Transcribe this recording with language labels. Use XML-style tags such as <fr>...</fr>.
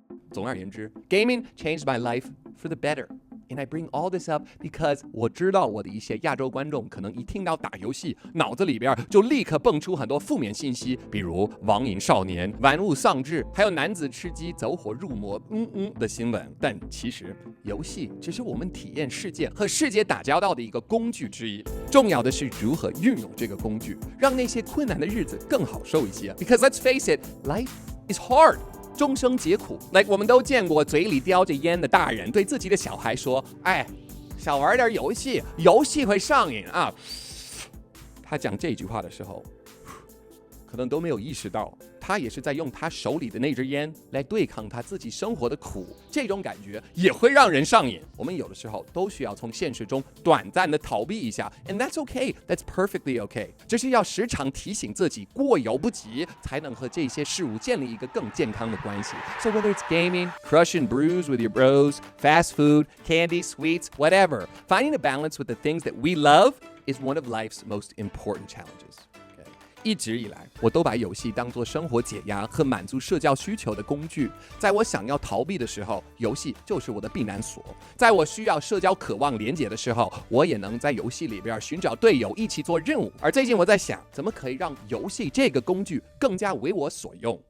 <zh>总而言之 ，</zh> <en>gaming changed my life for the better。 And I bring all this up because</en> <zh>我知道我的一些亚洲观众可能一听到打游戏，脑子里边就立刻蹦出很多负面信息，比如网瘾少年、玩物丧志，还有男子吃鸡走火入魔的新闻。但其实游戏只是我们体验世界和世界打交道的一个工具之一，重要的是如何运用这个工具，让那些困难的日子更好受一些。</zh> <en>Because let's face it, life is hard.</en> <zh>终生皆苦。我们都见过嘴里叼着烟的大人对自己的小孩说：“哎，少玩点游戏，游戏会上瘾啊。”他讲这句话的时候，可能都没有意识到，他也是在用他手里的那支烟来对抗他自己生活的苦，这种感觉也会让人上瘾。我们有的时候都需要从现实中短暂的逃避一下 ，</zh> <en>and that's okay, that's perfectly okay。</en> <zh>只是要时常提醒自己，过犹不及，才能和这些事物建立一个更健康的关系。</zh> <en>So whether it's gaming, crush and bruise with your bros, fast food, candy, sweets, whatever, finding a balance with the things that we love is one of life's most important challenges.</en> <zh>一直以来，我都把游戏当作生活解压和满足社交需求的工具。在我想要逃避的时候，游戏就是我的避难所；在我需要社交、渴望连结的时候，我也能在游戏里边寻找队友，一起做任务。而最近我在想，怎么可以让游戏这个工具更加为我所用？</zh>